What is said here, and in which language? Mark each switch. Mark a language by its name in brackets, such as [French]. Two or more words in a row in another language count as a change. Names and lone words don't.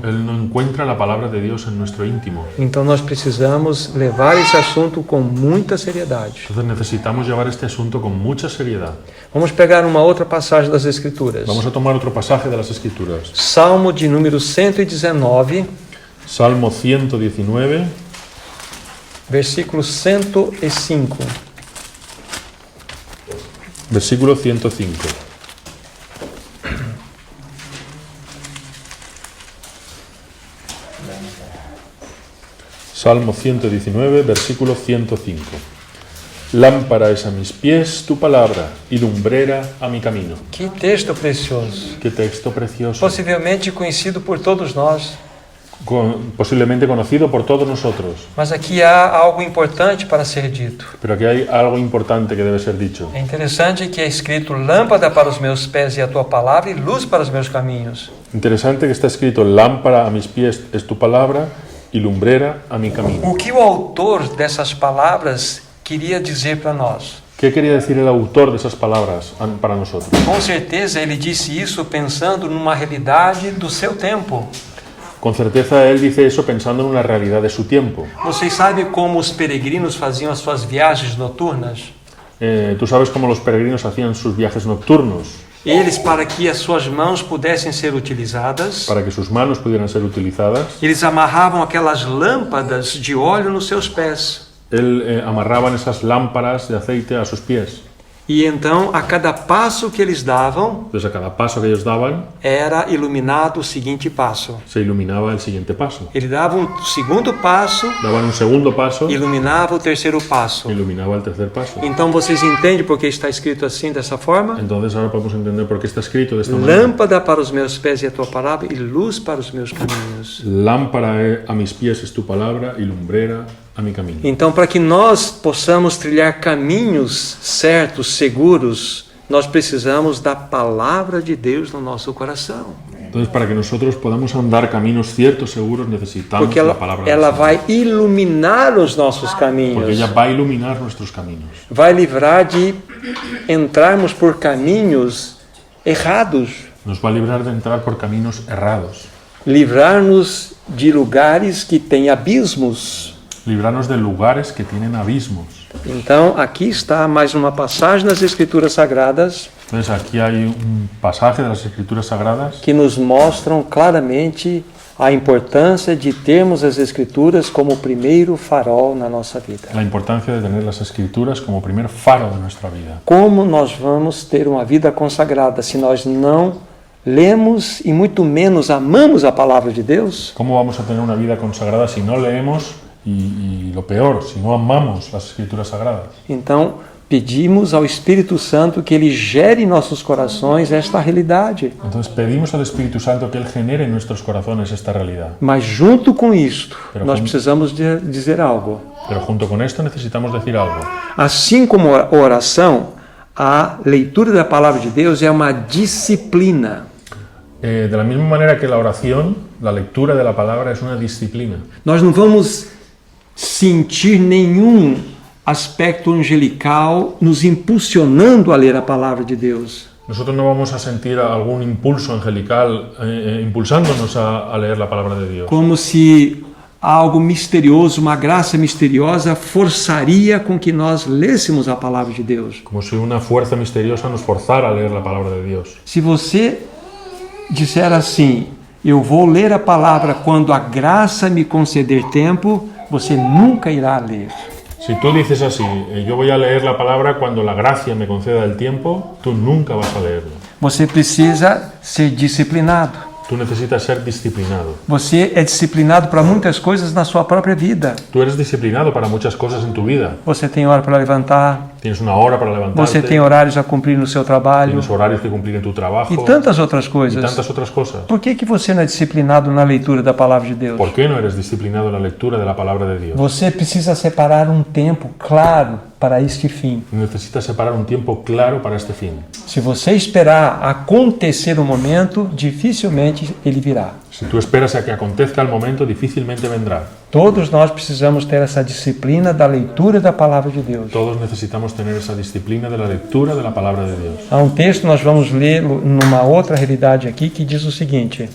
[Spanish] Él no encuentra la palabra de Dios en nuestro íntimo. [Portuguese] Então nós precisamos levar esse assunto com muita seriedade. [Spanish] Entonces necesitamos llevar este asunto con mucha seriedad. [Portuguese] Vamos pegar uma outra passagem das Escrituras. [Spanish] Vamos a tomar otro pasaje de las Escrituras. [Portuguese] Salmo de número 119, [Spanish] Salmo 119, [Portuguese] versículo 105. [Spanish] versículo 105. [Portuguese] Salmo 119, versículo 105. [Spanish] Lámpara es a mis pies tu palabra y lumbrera a mi camino. [Portuguese] Que texto precioso. [Spanish] Qué texto precioso. [Portuguese] Possivelmente conhecido por todos nós. [Spanish] Posiblemente conocido por todos nosotros. [Portuguese] Mas aqui há algo importante para ser dito. [Spanish] Pero aquí hay algo importante que debe ser dicho. [Portuguese] É interessante que é escrito: lâmpada para os meus pés e a tua palavra, e luz para os meus caminhos. [Spanish] Interesante que está escrito: lámpara a mis pies es tu palabra y lumbrera a mi camino. [Portuguese] O que o autor dessas palavras queria dizer para nós? [Spanish] ¿Qué quería decir el autor de esas palabras para nosotros? [Portuguese] Com certeza ele disse isso pensando numa realidade do seu tempo. [Spanish] Con certeza él dice eso pensando en una realidad de su tiempo. [Portuguese] Vocês sabem como os peregrinos faziam as suas viagens noturnas? [Spanish] Tú sabes cómo los peregrinos hacían sus viajes nocturnos. [Portuguese] Eles, para que as suas mãos pudessem ser utilizadas, [Spanish] Para que sus manos pudieran ser utilizadas, [Portuguese] eles amarravam aquelas lâmpadas de óleo nos seus pés. [Spanish] él amarraban esas lámparas de aceite a sus pies. [Portuguese] E então, a cada passo que eles davam, [Spanish] Entonces a cada paso que ellos daban, [Portuguese] era iluminado o seguinte passo. [Spanish] se iluminaba el siguiente paso. [Portuguese] Ele dava um segundo passo, [Spanish] Daban un segundo paso, [Portuguese] iluminava o terceiro passo. [Spanish] iluminaba el tercer paso. [Portuguese] Então vocês entendem por que está escrito assim, dessa forma? [Spanish] Entonces ahora podemos entender por qué está escrito de esta manera. [Portuguese] Lâmpada para os meus pés e a tua palavra, e luz para os meus caminhos. [Spanish] Lámpara a mis pies es tu palabra y lumbrera a mi camino. [Portuguese] Então, para que nós possamos trilhar caminhos certos, seguros, nós precisamos da palavra de Deus no nosso coração. [Spanish] Entonces, para que nosotros podamos andar caminos ciertos, seguros, necesitamos [Portuguese] Porque [Spanish] la palabra de [Portuguese] ela [Spanish] Dios. [Portuguese] vai iluminar os nossos [Spanish] Porque [Portuguese] caminhos. [Spanish] ella va a iluminar nuestros caminos. [Portuguese] Vai livrar de entrarmos por caminhos errados. [Spanish] Nos va a librar de entrar por caminos errados. [Portuguese] Livrar-nos de lugares que têm abismos. [Spanish] Librarnos de lugares que tienen abismos. [Portuguese] Então, aqui está mais uma passagem nas Escrituras Sagradas [Spanish] Entonces, aquí hay un pasaje de las Escrituras Sagradas [Portuguese] que nos mostram claramente a importância de termos as Escrituras como o primeiro farol na nossa vida. [Spanish] La importancia de tener las Escrituras como primer faro de nuestra vida. [Portuguese] Como nós vamos ter uma vida consagrada se nós não lemos e muito menos amamos a palavra de Deus? [Spanish] ¿Cómo vamos a tener una vida consagrada si no leemos y lo peor, si no amamos las Escrituras sagradas? [Portuguese] Então, pedimos ao Espírito Santo que Ele gere em nossos corações esta realidade. [Spanish] Entonces pedimos al Espíritu Santo que Él genere en nuestros corazones esta realidad. [Portuguese] Mas junto com isto, [Spanish] Pero [Portuguese] nós com- precisamos dizer algo. [Spanish] Pero junto con esto necesitamos decir algo. [Portuguese] Assim como a oração, a leitura da palavra de Deus é uma disciplina. [Spanish] De la misma manera que la oración, la lectura de la palabra es una disciplina. [Portuguese] Nós não vamos sentir nenhum aspecto angelical nos impulsionando a ler a palavra de Deus. [Spanish] Nosotros no vamos a sentir algún impulso angelical impulsándonos a leer la palabra de Dios. [Portuguese] Como se algo misterioso, uma graça misteriosa forçaria com que nós lêssemos a palavra de Deus. [Spanish] Como si una fuerza misteriosa nos forzara a leer la palabra de Dios. [Portuguese] Se você disser assim, eu vou ler a palavra quando a graça me conceder tempo, você nunca irá ler. [Spanish] Si tú dices así, yo voy a leer la palabra cuando la gracia me conceda el tiempo, tú nunca vas a leerla. [Portuguese] Você precisa ser disciplinado. [Spanish] Tú necesitas ser disciplinado. [Portuguese] Você é disciplinado para muitas coisas na sua própria vida. [Spanish] Tú eres disciplinado para muchas cosas en tu vida. [Portuguese] Você tem hora para levantar, [Spanish] Tienes una hora para levantarte, [Portuguese] você tem horários a cumprir no seu trabalho [Spanish] tienes horarios que cumplir en tu trabajo [Portuguese] e tantas outras [Spanish] y [Portuguese] coisas. [Spanish] tantas otras cosas. [Portuguese] Por que você não é disciplinado na leitura da palavra de Deus? [Spanish] ¿Por qué no eres disciplinado en la lectura de la palabra de Dios? [Portuguese] Você precisa separar um tempo claro para este fim. [Spanish] Necesitas separar un tiempo claro para este fin. [Portuguese] Se você esperar acontecer o momento, dificilmente ele virá. [Spanish] Si tú esperas a que acontezca el momento, difícilmente vendrá. [Portuguese] Todos nós precisamos ter essa disciplina da leitura da palavra de Deus. [Spanish] Todos necesitamos tener esa disciplina de la lectura de la palabra de Dios. [Portuguese] Há um texto, nós vamos ler numa outra realidade aqui, que diz o seguinte: